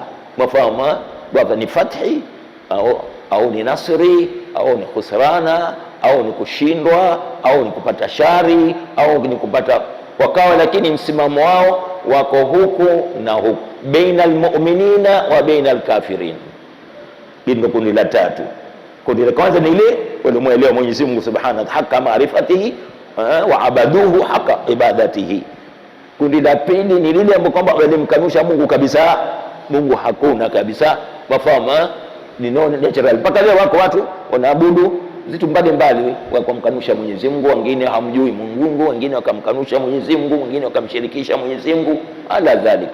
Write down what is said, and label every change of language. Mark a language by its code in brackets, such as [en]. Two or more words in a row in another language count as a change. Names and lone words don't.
[sw] Mafahamu baba, ni fathi au ni nasri au ni khusrana au ni kushindwa au ni kupata shari au ni kupata wakawa, lakini msimamo wao wako huku na huku, [ar] بين المؤمنين وبين الكافرين. [sw] Ndio kundi la tatu. Kundi la kwanza ni ile walimuelewa Mwenyezi Mungu [ar] سبحانه وتعالى حق معرفته وعبدوه حق عبادته. [sw] Kundi la pili ni lile ambalo kwamba walimkanusha Mungu kabisa, Mungu hakuna kabisa. Mafahamu ni natural. Mpaka leo wako watu wanaabudu vitu mbalimbali wakamkanusha Mwenyezi Mungu, wengine hamjui Mungu, wengine wakamkanusha Mwenyezi Mungu, wengine wakamshirikisha Mwenyezi Mungu, [ar] على ذلك.